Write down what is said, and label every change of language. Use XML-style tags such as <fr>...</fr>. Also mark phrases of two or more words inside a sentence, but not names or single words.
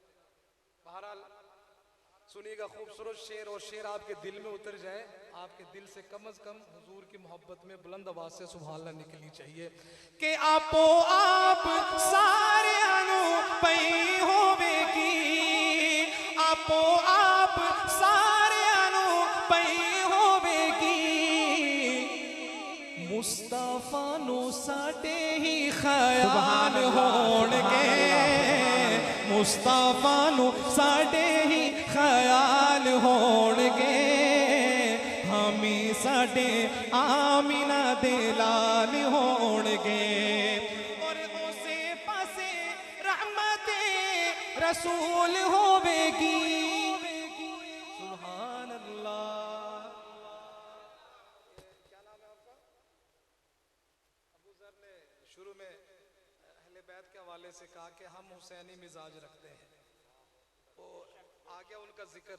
<ur>بہرحال سنیے گا خوبصورت شعر، اور شعر آپ کے دل میں اتر جائے. آپ کے دل سے کم از کم حضور کی محبت میں بلند آواز سے</ur> <ar>سبحان اللہ</ar> <ur>نکلنی چاہیے کہ</ur> <pa>آپو آپ سارے انو پئی ہوے گی، آپو آپ سارے انو پئی ہوے گی، مصطفیٰ نو ساڈے ہی خیال ہون گے، مصطفیٰ نو ساڈے ہی خیال ہون گے، ہمیں ساڈے آمینہ دے لال ہون گے، اور اسے پاسے رحمت رسول ہوے گی.</pa> <ar>سبحان اللہ.</ar> <ur>کیا نام ہے آپ کا؟ ابو ذر نے شروع میں اہل بیت کے حوالے سے کہا کہ ہم حسینی مزاج رکھتے ہیں، وہ آ گیا ان کا ذکر.</ur>